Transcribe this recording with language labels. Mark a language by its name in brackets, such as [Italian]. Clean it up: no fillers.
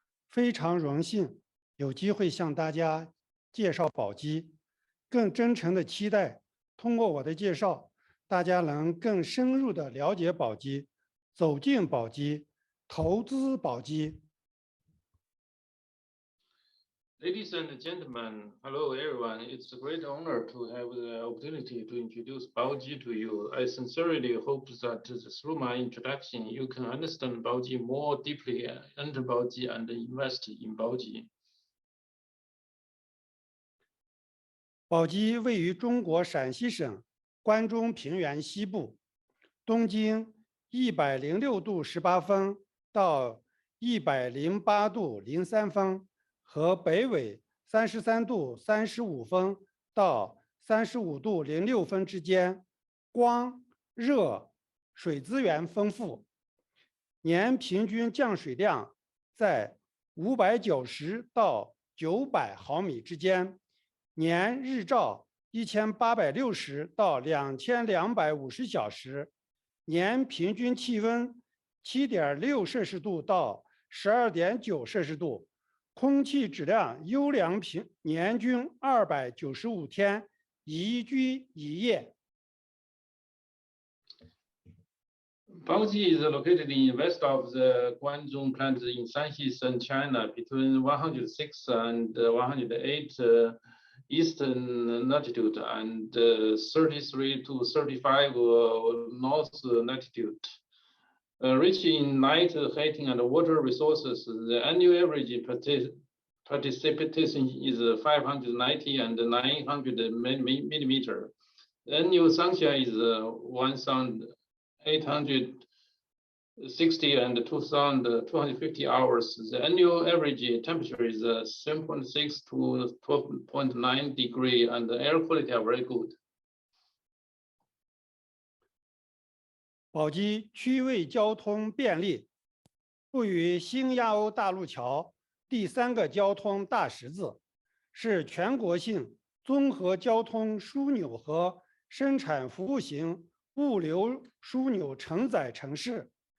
[Chinese] 非常荣幸有机会向大家介绍宝鸡，更真诚的期待通过我的介绍，大家能更深入的了解宝鸡，走进宝鸡，投资宝鸡。 [English] Ladies and gentlemen, hello everyone. It's a great honor to have the opportunity to introduce Baoji to you. I sincerely hope that through my introduction, you can understand Baoji more deeply, enter Baoji and invest in Baoji. [Chinese] 宝鸡位于中国陕西省关中平原西部，东经106度18分到108度03分。和北纬33度35分到35度06分之间，光、热、水资源丰富，年平均降水量在590到900毫米之间，年日照 1860到2250小时，年平均气温7.6摄氏度到12.9摄氏度，空气质量优良年均295天，宜居宜业。 [English] Baoji is located in west of the Guangzhou plant in Shaanxi, China, between 106 and 108 eastern latitude and 33 to 35 north latitude. Rich in night heating and water resources, the annual average precipitation is 590 and 900 millimeter. The annual sunshine is 1,860 and 2,250 hours. The annual average temperature is 7.6 to 12.9 degree, and the air quality are very good. [Chinese] 宝鸡区位交通便利，位于新亚欧大陆桥第3个交通大十字，是全国性综合交通枢纽和生产服务型物流枢纽承载城市。